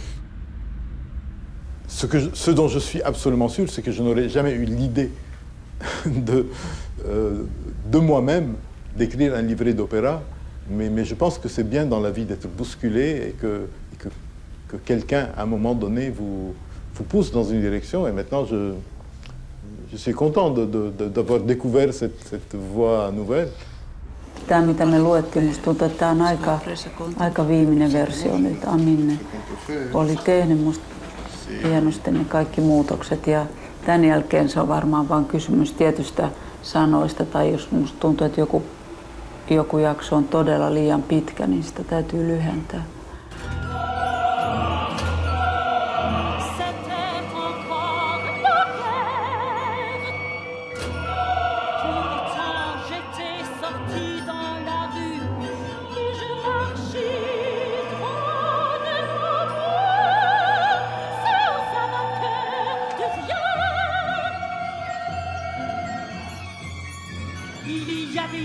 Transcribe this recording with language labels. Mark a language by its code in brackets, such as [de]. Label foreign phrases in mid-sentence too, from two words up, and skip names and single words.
[fr] Ce dont je suis absolument sûr, c'est que je n'aurais jamais eu l'idée de moi-même d'écrire un livret d'opéra, mais je pense que c'est bien dans la vie d'être bousculé et que quelqu'un, à un moment donné, vous pousse dans une direction. Et maintenant, je suis content d'avoir découvert cette voie nouvelle. [fi] Tämä, mitä me luettiin, musta tuntuu, että tämä on aika viimeinen versio nyt. Aminne oli tehnyt musta hienosti ne kaikki muutokset ja tämän jälkeen se on varmaan vain kysymys tietystä sanoista tai jos musta tuntuu, että joku jakso on todella liian pitkä, niin sitä täytyy lyhentää. [fr] Il y avait